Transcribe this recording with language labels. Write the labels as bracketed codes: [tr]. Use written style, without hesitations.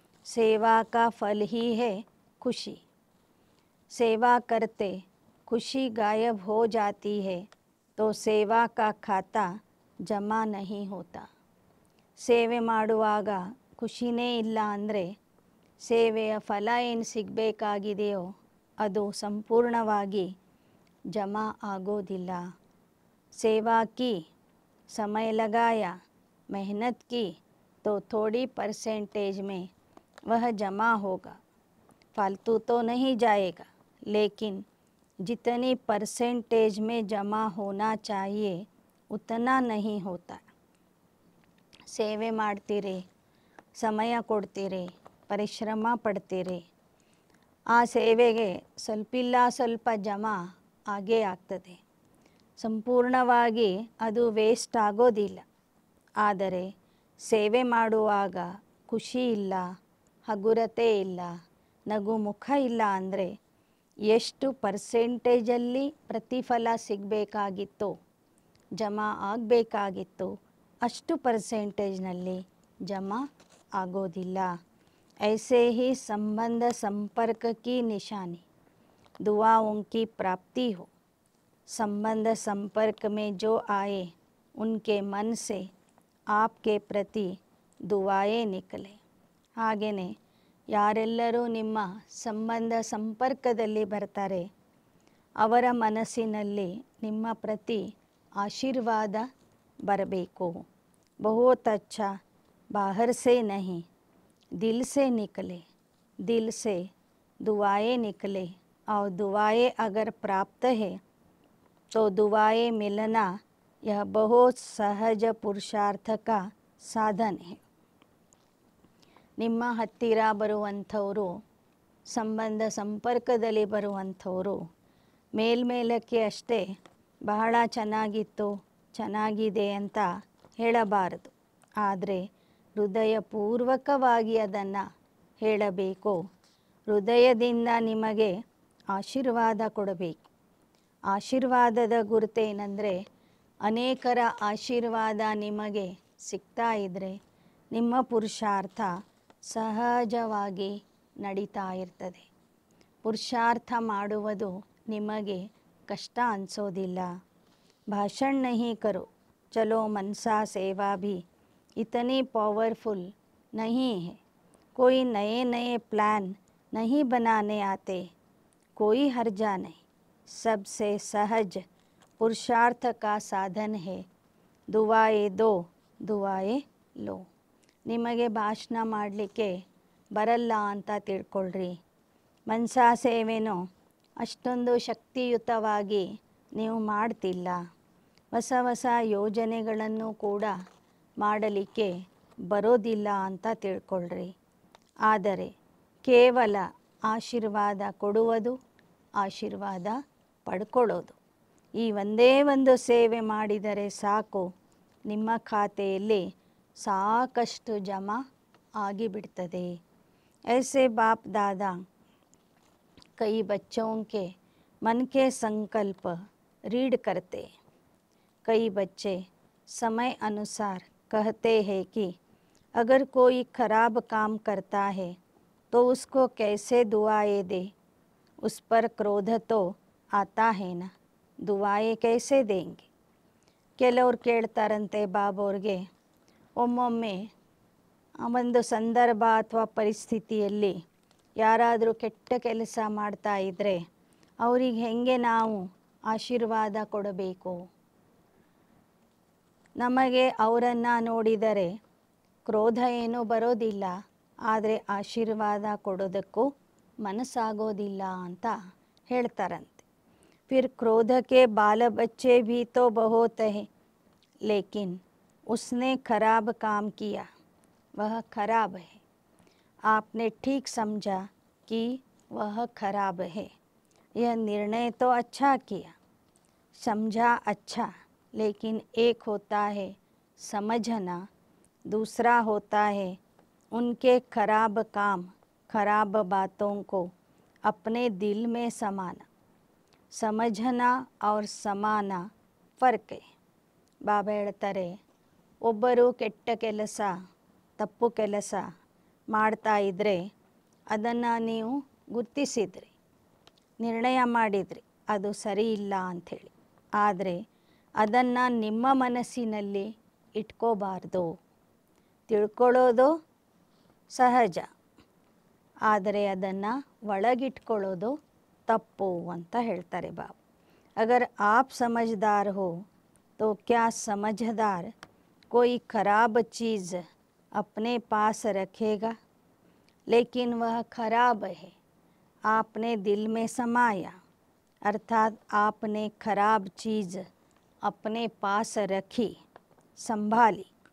[hi] ಸೇವಾ ಕಾ ಫಲ್ ಹಿ ಹೈ ಖುಷಿ. सेवा करते खुशी गायब हो जाती है तो सेवा का खाता ಜಮಾ नहीं होता. [kn] ಸೇವೆ ಮಾಡುವಾಗ ಖುಷಿನೇ ಇಲ್ಲ ಅಂದರೆ ಸೇವೆಯ ಫಲ ಏನು ಸಿಗಬೇಕಾಗಿದೆಯೋ ಅದು ಸಂಪೂರ್ಣವಾಗಿ ಜಮಾ ಆಗೋದಿಲ್ಲ. [hi] ಸೇವಾ ಕಿ समय लगाया, मेहनत की तो थोड़ी परसेंटेज में वह जमा होगा. फालतू तो नहीं जाएगा, लेकिन जितनी परसेंटेज में जमा होना चाहिए उतना नहीं होता. [kn] ಸೇವೆ ಮಾಡ್ತೀರಿ, ಸಮಯ ಕೊಡ್ತೀರಿ, ಪರಿಶ್ರಮ ಪಡ್ತೀರಿ, ಆ ಸೇವೆಗೆ ಸ್ವಲ್ಪಿಲ್ಲ ಸ್ವಲ್ಪ ಜಮಾ ಆಗೇ ಆಗ್ತದೆ. ಸಂಪೂರ್ಣವಾಗಿ ಅದು ವೇಸ್ಟ್ ಆಗೋದಿಲ್ಲ. ಆದರೆ ಸೇವೆ ಮಾಡುವಾಗ ಖುಷಿ ಇಲ್ಲ, ಹಗುರತೆ ಇಲ್ಲ, ನಗು ಮುಖ ಇಲ್ಲ ಅಂದರೆ ಎಷ್ಟು ಪರ್ಸೆಂಟೇಜಲ್ಲಿ ಪ್ರತಿಫಲ ಸಿಗಬೇಕಾಗಿತ್ತೋ, ಜಮಾ ಆಗಬೇಕಾಗಿತ್ತು ಅಷ್ಟು ಪರ್ಸೆಂಟೇಜ್ನಲ್ಲಿ ಜಮಾ ಆಗೋದಿಲ್ಲ. [hi] ऐसे ही संबंध संपर्क की निशानी दुआओं की प्राप्ति हो. संबंध संपर्क में जो आए उनके मन से आपके प्रति दुआएं निकले. [kn] ಹಾಗೆಯೇ ಯಾರೆಲ್ಲರೂ ನಿಮ್ಮ ಸಂಬಂಧ ಸಂಪರ್ಕದಲ್ಲಿ ಬರ್ತಾರೆ ಅವರ ಮನಸ್ಸಿನಲ್ಲಿ ನಿಮ್ಮ ಪ್ರತಿ ಆಶೀರ್ವಾದ ಬರಬೇಕು. [hi] बहुत अच्छा बाहर से नहीं दिल से निकले, दिल से दुआएं निकले और दुआएं अगर प्राप्त है तो दुआएं मिलना यह बहुत सहज पुरुषार्थ का साधन है. [kn] ನಿಮ್ಮ ಹತ್ತಿರ ಬರುವಂಥವರು, ಸಂಬಂಧ ಸಂಪರ್ಕದಲ್ಲಿ ಬರುವಂಥವರು ಮೇಲ್ಮೇಲಕ್ಕೆ ಅಷ್ಟೇ ಬಹಳ ಚೆನ್ನಾಗಿತ್ತು, ಚೆನ್ನಾಗಿದೆ ಅಂತ ಹೇಳಬಾರದು. ಆದರೆ ಹೃದಯಪೂರ್ವಕವಾಗಿ ಅದನ್ನು ಹೇಳಬೇಕು. ಹೃದಯದಿಂದ ನಿಮಗೆ ಆಶೀರ್ವಾದ ಕೊಡಬೇಕು. ಆಶೀರ್ವಾದದ ಗುರುತೇನೆಂದರೆ ಅನೇಕರ ಆಶೀರ್ವಾದ ನಿಮಗೆ ಸಿಗ್ತಾ ಇದ್ದರೆ ನಿಮ್ಮ ಪುರುಷಾರ್ಥ ಸಹಜವಾಗಿ ನಡೀತಾ ಇರ್ತದೆ. ಪುರುಷಾರ್ಥ ಮಾಡುವುದು ನಿಮಗೆ ಕಷ್ಟ ಅನಿಸೋದಿಲ್ಲ. [hi] ಭಾಷಣ नहीं करो, चलो मनसा सेवा भी इतनी पावरफुल नहीं है. कोई नए नए प्लान नहीं बनाने आते, कोई हर्जा नहीं. सबसे सहज पुरुषार्थ का साधन है दुआएं दो, दुआएं लो. [kn] ನಿಮಗೆ ಭಾಷಣ ಮಾಡಲಿಕ್ಕೆ ಬರಲ್ಲ ಅಂತ ತಿಳ್ಕೊಳ್ರಿ. ಮನಸಾ ಸೇವೆನೋ ಅಷ್ಟೊಂದು ಶಕ್ತಿಯುತವಾಗಿ ನೀವು ಮಾಡ್ತಿಲ್ಲ. ಹೊಸ ಹೊಸ ಯೋಜನೆಗಳನ್ನು ಕೂಡ ಮಾಡಲಿಕ್ಕೆ ಬರೋದಿಲ್ಲ ಅಂತ ತಿಳ್ಕೊಳ್ರಿ. ಆದರೆ ಕೇವಲ ಆಶೀರ್ವಾದ ಕೊಡುವುದು, ಆಶೀರ್ವಾದ ಪಡ್ಕೊಳ್ಳೋದು, ಈ ಒಂದೇ ಒಂದು ಸೇವೆ ಮಾಡಿದರೆ ಸಾಕು, ನಿಮ್ಮ ಖಾತೆಯಲ್ಲಿ ಸಾಕಷ್ಟು ಜಮಾ ಆಗಿಬಿಡ್ತದೆ. [hi] ऐसे बाप दादा कई बच्चों के मन के संकल्प रीड करते. कई बच्चे समय अनुसार कहते हैं कि अगर कोई खराब काम करता है तो उसको कैसे दुआएं दे, उस पर क्रोध तो आता है ना, दुआएं कैसे देंगे. [kn] ಕೆಲವ್ರು ಕೇಳ್ತಾರಂತೆ ಬಾಬೋರ್ಗೆ, ಒಮ್ಮೊಮ್ಮೆ ಒಂದು ಸಂದರ್ಭ ಅಥವಾ ಪರಿಸ್ಥಿತಿಯಲ್ಲಿ ಯಾರಾದರೂ ಕೆಟ್ಟ ಕೆಲಸ ಮಾಡ್ತಾ ಇದ್ದರೆ ಅವರಿಗೆ ಹೇಗೆ ನಾವು ಆಶೀರ್ವಾದ ಕೊಡಬೇಕು. ನಮಗೆ ಅವರನ್ನು ನೋಡಿದರೆ ಕ್ರೋಧ ಏನೂ ಬರೋದಿಲ್ಲ, ಆದರೆ ಆಶೀರ್ವಾದ ಕೊಡೋದಕ್ಕೂ ಮನಸ್ಸಾಗೋದಿಲ್ಲ ಅಂತ ಹೇಳ್ತಾರಂತೆ. [hi] फिर क्रोध के बाल बच्चे भी तो बहुत है, लेकिन उसने खराब काम किया, वह खराब है। आपने ठीक समझा कि वह खराब है। यह निर्णय तो अच्छा किया, समझा अच्छा, लेकिन एक होता है समझना, दूसरा होता है उनके खराब काम, खराब बातों को अपने दिल में समाना। समझना और समाना ಫರ್ಕ್ है। [kn] ಬಾಬಾ ಹೇಳ್ತಾರೆ, ಒಬ್ಬರು ಕೆಟ್ಟ ಕೆಲಸ, ತಪ್ಪು ಕೆಲಸ ಮಾಡ್ತಾ ಇದ್ದರೆ ಅದನ್ನು ನೀವು ಗುರ್ತಿಸಿದ್ರಿ, ನಿರ್ಣಯ ಮಾಡಿದ್ರಿ ಅದು ಸರಿ ಇಲ್ಲ ಅಂಥೇಳಿ. ಆದರೆ ಅದನ್ನು ನಿಮ್ಮ ಮನಸ್ಸಿನಲ್ಲಿ ಇಟ್ಕೋಬಾರ್ದು. ತಿಳ್ಕೊಳ್ಳೋದು ಸಹಜ, ಆದರೆ ಅದನ್ನು ಒಳಗಿಟ್ಕೊಳ್ಳೋದು ತಪ್ಪು ಅಂತ ಹೇಳ್ತಾರೆ ಬಾಬಾ. [hi] अगर आप समझदार हो तो क्या समझदार कोई खराब चीज़ अपने पास रखेगा? लेकिन वह खराब है, आपने दिल में समाया, अर्थात आपने खराब चीज़ अपने पास रखी, संभाली.